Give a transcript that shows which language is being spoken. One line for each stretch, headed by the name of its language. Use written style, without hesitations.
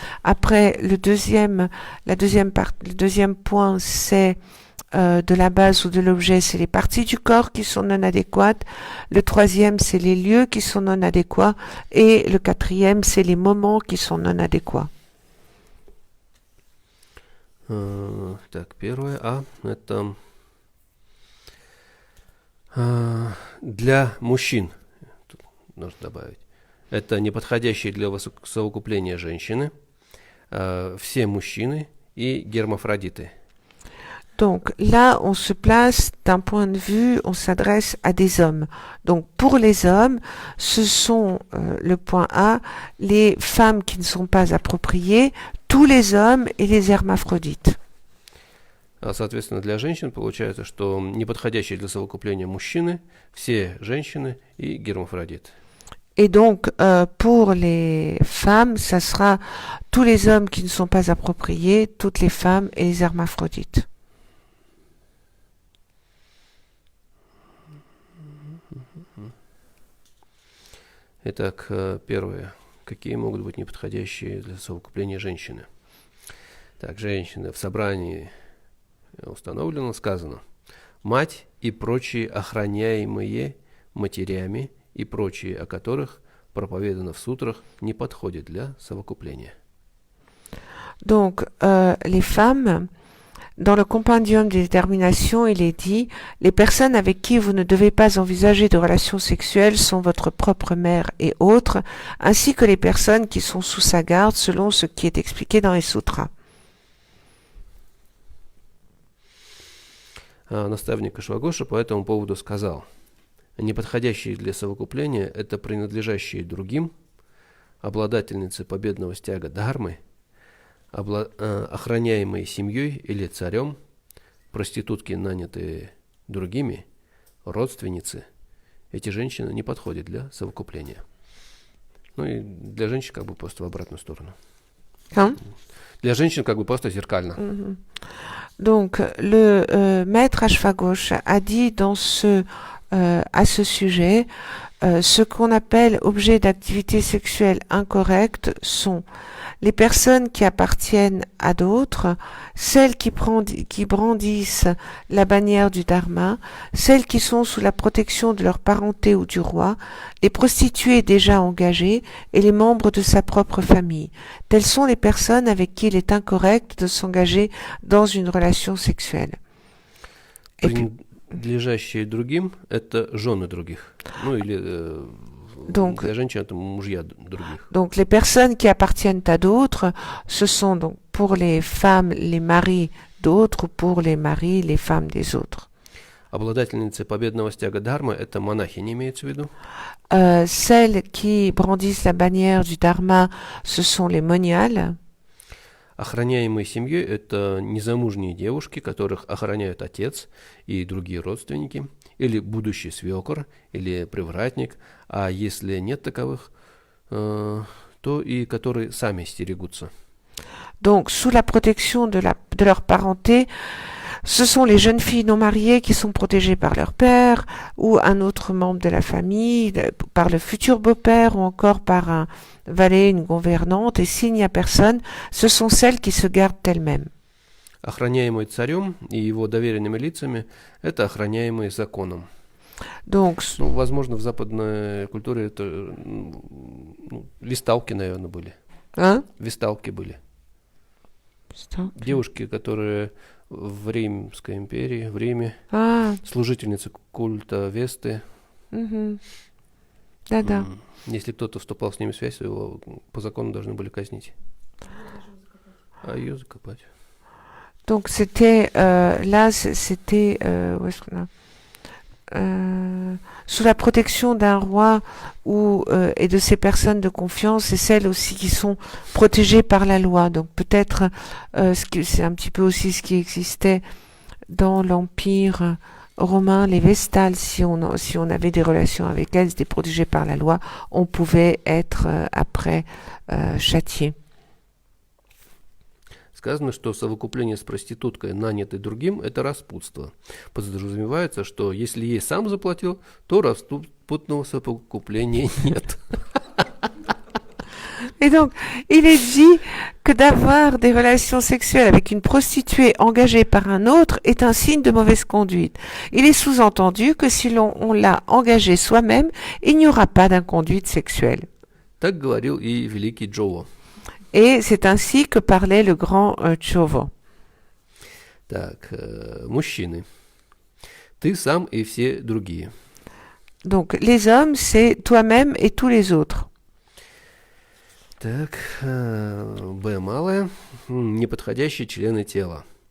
French: Après, le deuxième point, c'est de la base ou de l'objet, c'est les parties du corps qui sont non adéquates. Le troisième, c'est les lieux qui sont non adéquats. Et le quatrième, c'est les moments qui sont non adéquats.
Russian: Так, первое это для мужчин, тут нужно добавить, это неподходящие для совокупления женщины, все мужчины и гермафродиты.
French: Donc là, on se place d'un point de vue, on s'adresse à des hommes. Donc pour les hommes, ce sont, le point A, les femmes qui ne sont pas appropriées, tous les hommes et les hermaphrodites.
Russian: Соответственно, для женщин получается, что неподходящие для совокупления мужчины, все женщины и гермафродиты.
French: Et donc, pour les femmes, ça sera tous les hommes qui ne sont pas appropriés, toutes les femmes et les hermaphrodites.
Russian: Итак, первое. Какие могут быть неподходящие для совокупления женщины? Так, женщины. В собрании установлено, сказано. Мать и прочие охраняемые матерями и прочие, о которых проповедано в сутрах, не подходят для совокупления.
French: Donc, les femmes, dans le compendium des déterminations, il est dit « Les personnes avec qui vous ne devez pas envisager de relations sexuelles sont votre propre mère et autres, ainsi que les personnes qui sont sous sa garde selon ce qui est expliqué dans les sutras. »
Russian: Наставник Ашвагоша по этому поводу сказал: неподходящие для совокупления – это принадлежащие другим, обладательницы победного стяга дхармы, охраняемые семьей или царем, проститутки, нанятые другими, родственницы. Эти женщины не подходят для совокупления. Ну и для женщин как бы просто в обратную сторону. Hein? Для женщин как бы просто зеркально. Mhm.
French: Donc, le maître Ashvaghosha a dit à ce sujet, ce qu'on appelle objets d'activité sexuelle incorrecte sont les personnes qui appartiennent à d'autres, celles qui brandissent la bannière du Dharma, celles qui sont sous la protection de leur parenté ou du roi, les prostituées déjà engagées et les membres de sa propre famille. Telles sont les personnes avec qui il est incorrect de s'engager dans une relation sexuelle. Et puis,
Russian: Принадлежащие другим — это жены других. Ну или
French: donc,
Russian: для женщин это мужья других.
French: donc les personnes qui appartiennent à d'autres, ce sont donc pour les femmes les maris d'autres ou pour les maris les femmes des autres.
Russian: Обладательницы победного стяга Дхармы — это монахини, имеется в виду.
French: Celles qui brandissent la bannière du Dharma, ce sont les moniales.
Russian: Охраняемые семьей — это незамужние девушки, которых охраняют отец и другие родственники, или будущий свекор, или привратник, а если нет таковых, то и которые сами стерегутся.
French: Donc, sous la protection de leur parenté, ce sont les jeunes filles non mariées qui sont protégées par leur père ou un autre membre de la famille, par le futur beau-père ou encore par un valet, une gouvernante. Et s'il n'y a personne, ce sont celles qui se gardent elles-mêmes.
Russian: Охраняемые царем и его доверенными лицами — это охраняемые законом.
French: Donc,
Russian: Ну, возможно, в западной культуре это весталки, наверное, были. hein? Весталки были. Девушки, которые в Римской империи, в Риме, служительницы культа Весты. Да-да. Если кто-то вступал с ними в связь, его по закону должны были казнить. А ее закопать.
French: Donc c'était là, c'était où est-ce qu'on a sous la protection d'un roi ou et de ses personnes de confiance, et celles aussi qui sont protégées par la loi. Donc peut-être c'est un petit peu aussi ce qui existait dans l'Empire romain, les Vestales. Si on avait des relations avec elles, c'était protégé par la loi, on pouvait être après châtié.
Russian: Сказано, что совокупление с проституткой, нанятой другим, это распутство. Подразумевается, что если ей сам заплатил, то распутного совокупления нет.
French: Et donc, il est dit que d'avoir des relations sexuelles avec une prostituée engagée par un autre est un signe de mauvaise conduite. Il est sous-entendu que si on l'a engagée soi-même, il n'y aura pas d'inconduite sexuelle.
Russian: Так говорил и великий Джово.
French: Et c'est ainsi que parlait le grand Chovo.
Russian: Так, мужчины. Ты сам и все другие.
French: Donc, les hommes, c'est toi-même et tous les autres.
Russian: Так, Б малое. Неподходящие члены тела.